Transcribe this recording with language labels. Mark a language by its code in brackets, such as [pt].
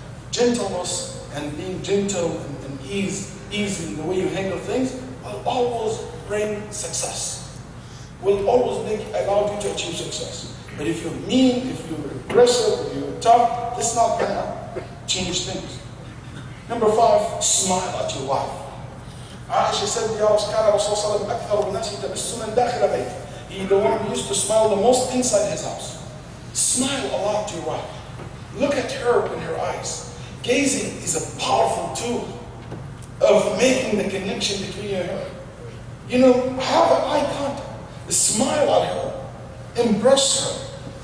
[en] Gentleness and being gentle and easy in the way you handle things will always bring success. Will always allow you to achieve success. But if you're mean, if you're aggressive, if you're tough, that's not going to change things. Number 5, smile at your wife. [ar] Aisha said, Ya Rasulullah, أكثر الناس تبسما داخل بيته. [en] He the one who used to smile the most inside his house. Smile a lot to your wife. Look at her in her eyes. Gazing is a powerful tool of making the connection between you and her. You know, have an eye contact. Smile at her. Embrace her.